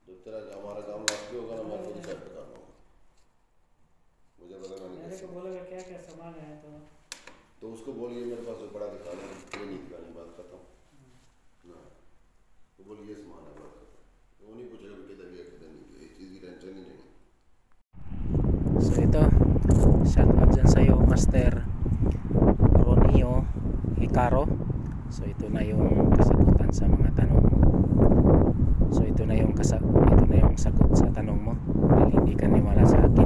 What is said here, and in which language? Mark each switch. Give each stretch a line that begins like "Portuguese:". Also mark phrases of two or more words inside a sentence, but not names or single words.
Hindi: तरह हमारा काम बाकी होगा ना, मैं खुद सेट कर रहा हूँ, मुझे पता नहीं मेरे कैसे। को बोलेगा क्या क्या सामान है तो उसको बोलिए मेरे पास जो बड़ा दिखा दो, ये नहीं दिखानी, बात खत्म ना। तो बोलिए सामान है, बात खत्म। वो नहीं पूछेगा कि किधर गया किधर नहीं गया, इस चीज़ की टेंशन ही नहीं।
Filipino: So ito,
English: shout out
Filipino: dyan sa'yo Master Ronio Hicaro. So ito na yung kasagutan sa mga tanong mo. So ito na yung sagot sa tanong mo dahil hindi ka niwala sa akin.